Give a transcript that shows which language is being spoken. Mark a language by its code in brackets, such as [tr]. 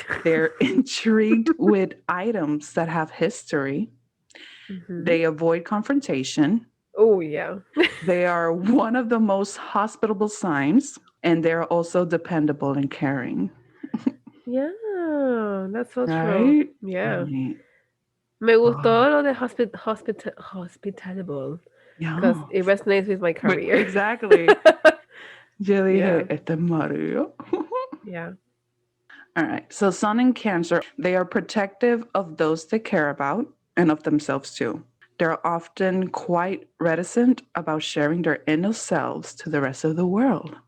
[en] They're intrigued with items that have history. They avoid confrontation. Oh, yeah. They are one of the most hospitable signs, and they're also dependable and caring. Yeah, that's so Right? true. Yeah. Right. [es] Me gustó lo de hospitable. [en] Because it resonates with my career. Exactly. [es] Yo dije, [en] Yeah. [es] este es Mario. [en] Yeah. All right. So sun in Cancer, they are protective of those they care about and of themselves too. They're often quite reticent about sharing their inner selves to the rest of the world.